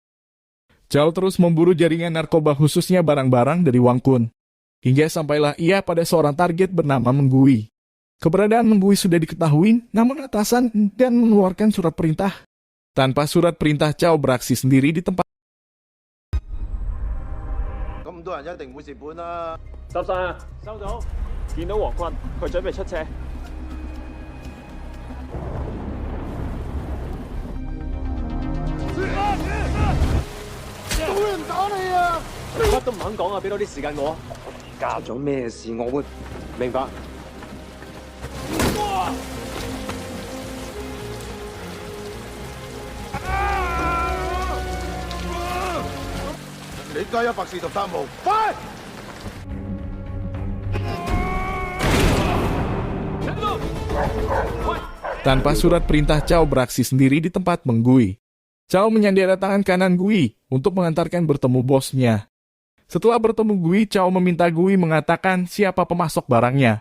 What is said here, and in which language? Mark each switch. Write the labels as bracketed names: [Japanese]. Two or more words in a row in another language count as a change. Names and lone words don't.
[Indonesian] Chow terus memburu jaringan narkoba khususnya barang-barang dari Wang Kun. Hingga sampailah ia pada seorang target bernama Menggui. Keberadaan Menggui sudah diketahui, namun atasan dan mengeluarkan surat perintah. Tanpa surat perintah Chow beraksi sendiri di tempat. [Cantonese] 咁多人一定會蝕本啦。十晒啊，收到。見到黃坤，佢準備出車。冇人打你啊！乜都唔肯講啊，俾多啲時間我啊。家長咩事我會明白。你加143號，快！ [Indonesian] Tanpa surat perintah Chow beraksi sendiri di tempat Menggui. Chow menyandera tangan kanan Gui untuk mengantarkan bertemu bosnya. Setelah bertemu Gui, Chow meminta Gui mengatakan siapa pemasok barangnya.